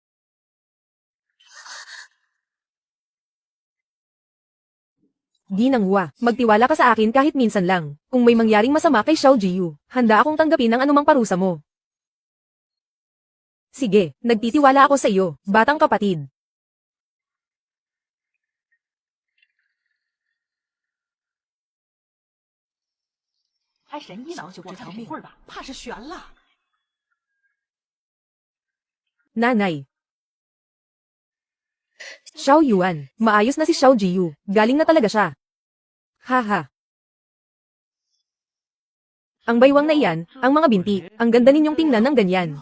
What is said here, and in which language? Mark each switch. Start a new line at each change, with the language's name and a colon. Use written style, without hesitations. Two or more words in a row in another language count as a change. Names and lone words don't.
Filipino: Ginang Hua, magtiwala ka sa akin kahit minsan lang. Kung may mangyaring masama kay Xiao Jiyu, handa akong tanggapin ang anumang parusa mo. Sige, nagtitiwala ako sa iyo, batang kapatid.
Chinese: 还神医呢？我看这会儿吧，怕是悬了。
Filipino: Nanay. Xiao Yuan, maayos na si Xiao Jiyu. Galing na talaga siya. Haha. Ang baywang na iyan, ang mga binti, ang ganda ninyong tingnan ng ganyan.